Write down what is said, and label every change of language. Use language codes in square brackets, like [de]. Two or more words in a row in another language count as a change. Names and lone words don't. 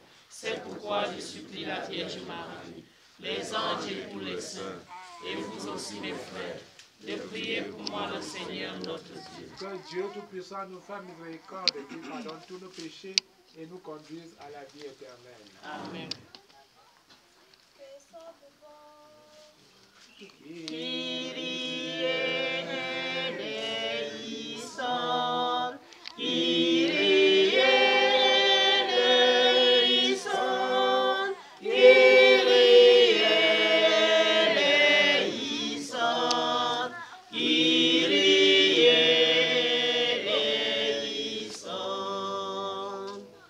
[fr] C'est pourquoi je supplie la Vierge Marie, les anges et tous les saints, et vous aussi mes frères, de prier pour moi le Seigneur notre Dieu. Que Dieu Tout-Puissant nous fasse miséricorde et qu'il pardonne tous nos péchés et nous conduise à la vie éternelle. Amen. [el] Kyrie eleison, Kyrie eleison, Kyrie eleison, Kyrie eleison.